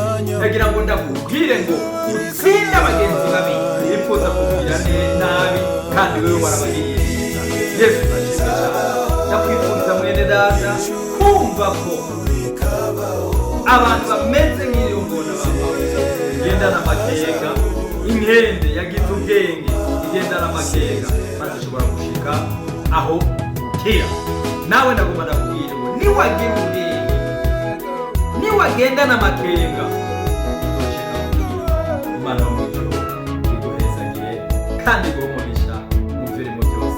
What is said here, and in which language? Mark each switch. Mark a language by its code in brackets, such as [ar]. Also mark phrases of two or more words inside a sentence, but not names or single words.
[rn] Nagira ngo ndakubwire ngo utsinde abagenzi babi bifuza kukugirira nabi, kandi wewe warabagiriye neza. Yesu ashimwe cyane. Ndakwifuriza mwene data kumva ko abantu bameze nk'iyo ngona igendana amakenga, inkende yagize ubwenge igendana amakenga, maze ishobora gushika aho ukira. Nawe ndagomba ndakubwira ngo niwagira ubwenge, niwagendana amakenga, Imana yo mu ijuru iguhezagire kandi iguhumurisha mu birimo byose.